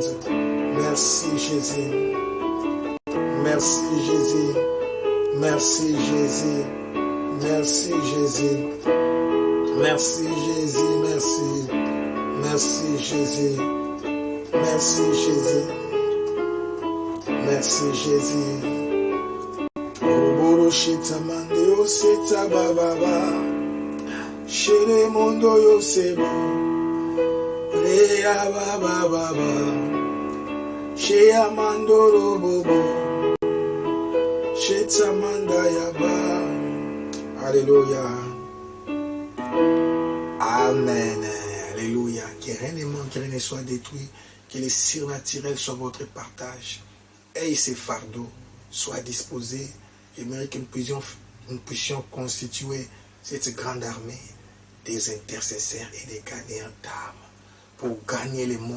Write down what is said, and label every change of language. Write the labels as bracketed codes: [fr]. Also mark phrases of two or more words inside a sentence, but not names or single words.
[fr] Merci Jésus. Merci Jésus. Merci Jésus. Merci Jésus. Merci Jésus. Merci. Merci Jésus. Merci Jésus. Merci Jésus. Oboro shitamande yo seta bababa. Shere mondo yo sebo. Rea bababa. Shea mandoro bobo. Shetamanda yaba. Alléluia. Amen. Alléluia. Que rien ne manque, que rien ne soit détruit. Que le surnaturel soit votre partage. Et ces fardeaux soient disposés. J'aimerais que nous puissions constituer cette grande armée des intercesseurs et des gagnants d'âmes pour gagner le monde.